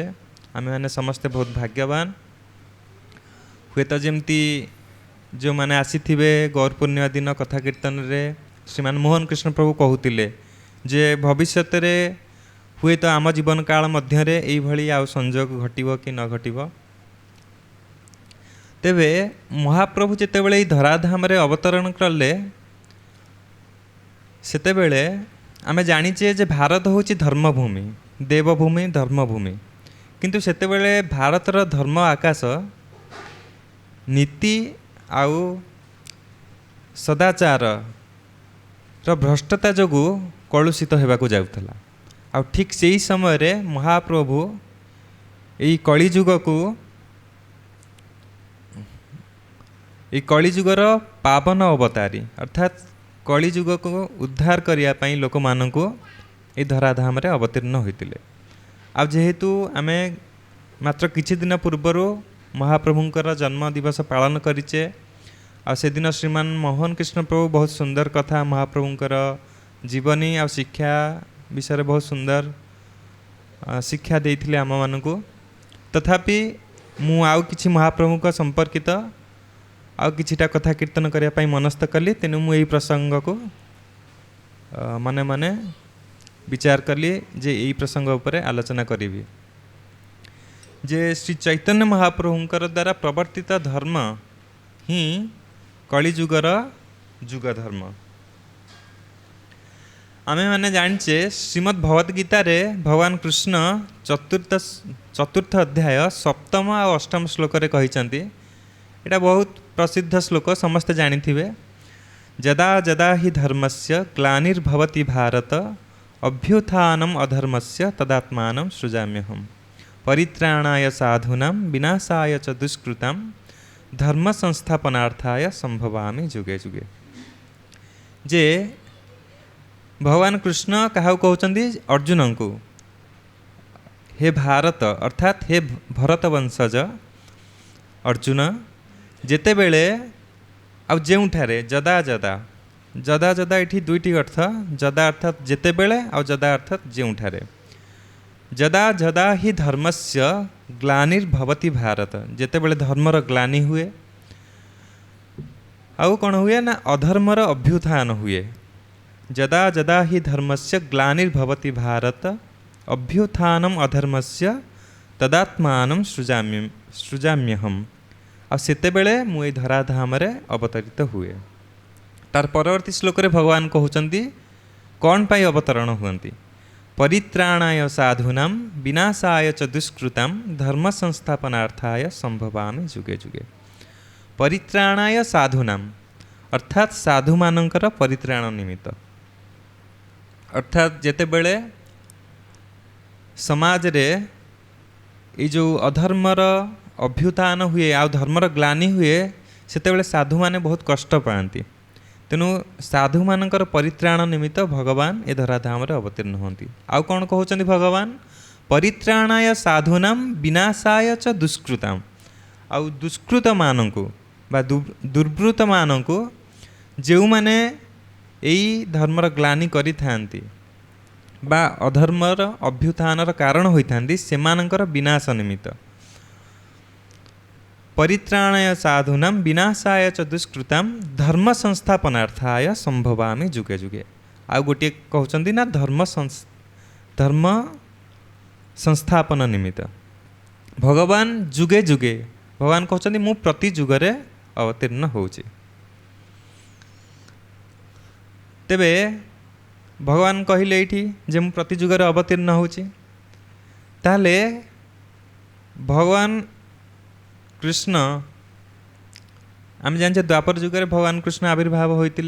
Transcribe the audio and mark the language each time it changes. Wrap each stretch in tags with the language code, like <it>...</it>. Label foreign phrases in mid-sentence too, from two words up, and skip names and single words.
<or>ଆମେ ମାନେ ସମସ୍ତେ ବହୁତ ଭାଗ୍ୟବାନ। ହୁଏ ତ ଜମତୀ ଜୋ ମାନେ ଆସିଥିବେ ଗୌର ପୂର୍ଣ୍ଣିମା ଦିନ କଥା କୀର୍ତ୍ତନ ରେ ଶ୍ରୀମାନ ମୋହନ କୃଷ୍ଣ ପ୍ରଭୁ କହୁଥିଲେ ଯେ ଭବିଷ୍ୟତ ରେ ହୁଏ ତ ଆମ ଜୀବନ କାଳ ମଧ୍ୟ ରେ ଏଇ ଭଲି ଆ ସଂଯୋଗ ଘଟିବ କି ନ ଘଟିବ। ତେବେ ମହାପ୍ରଭୁ ଯେତେବେଳେ ଧରାଧାମ ରେ ଅବତରଣ କଲେ ସେତେବେଳେ ଆମେ ଜାଣିଛେ ଯେ ଭାରତ ହେଉଛି ଧର୍ମଭୂମି, ଦେବଭୂମି, ଧର୍ମଭୂମି। କିନ୍ତୁ ସେତେବେଳେ ଭାରତର ଧର୍ମ ଆକାଶ ନୀତି ଆଉ ସଦାଚାର ର ଭ୍ରଷ୍ଟତା ଯୋଗୁ କଳୁଷିତ ହେବାକୁ ଯାଉଥିଲା। ଆ ଠିକ ସେ ହି ସମୟ ରେ ମହାପ୍ରଭୁ ଏହି କଳିଯୁଗ କୁ କଳିଯୁଗର ପାବନ ଅବତାରୀ ଅର୍ଥାତ କଳିଯୁଗ କୁ ଉଦ୍ଧାର କରିବା ପାଇଁ ଲୋକ ମାନଙ୍କୁ ଏ ଧରାଧାମ ରେ ଅବତୀର୍ଣ୍ଣ ହୋଇଥିଲେ। ଆ ଯେହେତୁ ଆମେ ମାତ୍ର କିଛି ଦିନ ପୂର୍ବରୁ ମହାପ୍ରଭୁଙ୍କର ଜନ୍ମ ଦିବସ ପାଳନ କରିଛେ। ଆ ସେ ଦିନ ଶ୍ରୀମାନ ମୋହନ କୃଷ୍ଣ ପ୍ରଭୁ ବହୁତ ସୁନ୍ଦର କଥା ମହାପ୍ରଭୁଙ୍କର ଜୀବନୀ ଆ ଶିକ୍ଷା ବିଷୟ ବହୁତ ସୁନ୍ଦର ଶିକ୍ଷା ଦେଇଥିଲେ ଆମ ମାନଙ୍କୁ। ତଥାପି ମୁଁ ଆଉ କିଛି ମହାପ୍ରଭୁ କ ସମ୍ପର୍କିତ ଆଉ କିଛିଟା କଥା କୀର୍ତ୍ତନ କରିବା ପାଇଁ ମନସ୍ଥ କଲି। ତେଣୁ ମୁଁ ଏଇ ପ୍ରସଙ୍ଗ କୁ ମନେ ମନେ ବିଚାର କଲି ଯେ ଏଇ ପ୍ରସଙ୍ଗ ଉପରେ ଆଲୋଚନା କରିବି। ଯେ ଶ୍ରୀ ଚୈତନ୍ୟ ମହାପ୍ରଭୁଙ୍କର ଦ୍ୱାରା ପ୍ରବର୍ତ୍ତିତ ଧର୍ମ ହି କଳିଯୁଗର ଯୁଗ ଧର୍ମ। ଆମେ ମାନେ ଜାଣିଛେ ଶ୍ରୀମଦ୍ ଭାଗବତ ଗୀତା ରେ ଭଗବାନ କୃଷ୍ଣ ଚତୁର୍ଥ ଅଧ୍ୟାୟ ସପ୍ତମ ଔର ଅଷ୍ଟମ ଶ୍ଲୋକ ରେ କହିଛନ୍ତି। ଏଟା ବହୁତ ପ୍ରସିଦ୍ଧ ଶ୍ଲୋକ ସମସ୍ତ ଜାଣିଥିବେ।</or> <sa>जदा जदा हि धर्मस्य ग्लानिर्भवति भारत अभ्युत्थानम् अधर्मस्य तदात्मानं सृजाम्यहम् परित्राणाय साधूनां विनाशाय च दुष्कृतां धर्म संस्थापनार्थाय संभवामि जुगे जुगे।</sa> <or>ଯେ ଭଗବାନ କୃଷ୍ଣ କାହା କହୁଛନ୍ତି ଅର୍ଜୁନ କୁ ହେ ଭାରତ ଅର୍ଥାତ ହେ ଭରତ ବଂଶଜ ଅର୍ଜୁନ ଯେତେ ବେଳେ ଆ ଯେଉଁଠାରେ ଯଦା ଯଦା ଯଦା ଯଦା ଏଠି ଦୁଇଟି ଅର୍ଥ। ଯଦା ଅର୍ଥାତ ଯେତେ ବେଳେ ଆ ଯଦା ଅର୍ଥାତ ଯେଉଁଠାରେ।</or> <sa>जदा जदा ही धर्मस्य ग्लानिर्भवति भारत</sa> <or>ଯେତେ ବେଳେ ଧର୍ମର ଗ୍ଲାନି ହୁଏ ଆଉ କଣ ହୁଏ ନା ଅଧର୍ମର ଅଭ୍ୟୁତ୍ଥାନ ହୁଏ।</or> <sa>जदा जदा ही धर्मस्य ग्लानिर्भवति भारत अभ्युत्थानम् अधर्मस्य तदात्मानं सृजाम्यहम्।</sa> <or>ଆ ସେତେ ବେଳେ ମୁଁ ଏ ଧରାଧାମ ରେ ଅବତରିତ ହୁଏ। ତାର ପରବର୍ତ୍ତୀ ଶ୍ଲୋକ ରେ ଭଗବାନ କହୁଛନ୍ତି କଣ ପାଇଁ ଅବତରଣ ହୁଅନ୍ତି</or> <sa>परित्राणाय साधूनां विनाशाय च दुष्कृतां धर्म संस्थापनार्थाय संभवामि जुगे जुगे। परित्राणाय साधूनां</sa> <or>ଅର୍ଥାତ ସାଧୁ ମାନଙ୍କର ପରିତ୍ରାଣ ନିମିତ୍ତ ଅର୍ଥାତ ଯେତେ ବେଳେ ସମାଜ ରେ ଯେ ଯୋ ଅଧର୍ମର ଅଭ୍ୟୁତ୍ଥାନ ହୁଏ ଆ ଧର୍ମର ଗ୍ଲାନି ହୁଏ ସେତେ ବେଳେ ସାଧୁ ମାନେ ବହୁତ କଷ୍ଟ ପାଆନ୍ତି। ତେଣୁ ସାଧୁ ମାନଙ୍କର ପରିତ୍ରାଣ ନିମିତ୍ତ ଭଗବାନ ଏ ଧରାଧାମ ରେ ଅବତୀର୍ଣ୍ଣ ହୁଅନ୍ତି। ଆଉ କଣ କହୁଛନ୍ତି ଭଗବାନ</or> <sa>परित्राणाय साधूनां विनाशाय च दुष्कृतां।</sa> <or>ଆଉ ଦୁଷ୍କୃତ ମାନଙ୍କୁ ବା ଦୁର୍ବୃତ୍ତ ମାନଙ୍କୁ ଯେଉଁ ମାନେ ଏଇ ଧର୍ମର ଗ୍ଲାନି କରି ଥାଆନ୍ତି ବା ଅଧର୍ମର ଅଭ୍ୟୁତ୍ଥାନର କାରଣ ହୋଇ ଥାଆନ୍ତି ସେମାନଙ୍କର ବିନାଶ ନିମିତ୍ତ</or> <sa>परित्राणाय साधूनां विनाशाय च दुष्कृतां धर्म संस्थापनार्थाय संभवामि जुगे जुगे।</sa> <or>ଆ ଗୋଟେ କହୁଛନ୍ତି ନା ଧର୍ମ ସଂସ୍ଥାପନ ନିମିତ୍ତ ଭଗବାନ ଯୁଗେ ଯୁଗେ ଭଗବାନ କହୁଛନ୍ତି ମୁଁ ପ୍ରତି ଯୁଗରେ ଅବତୀର୍ଣ୍ଣ ହେଉଛି। ତେବେ ଭଗବାନ କହିଲେ ଏଠି ଯେ ମୁଁ ପ୍ରତି ଯୁଗରେ ଅବତୀର୍ଣ୍ଣ ହେଉଛି ତାହାଲେ ଭଗବାନ କୃଷ୍ଣ ଆମେ ଜାଣେ ଦ୍ୱାପର ଯୁଗରେ ଭଗବାନ କୃଷ୍ଣ ଆବିର୍ଭାବ ହୋଇଥିଲେ।</or>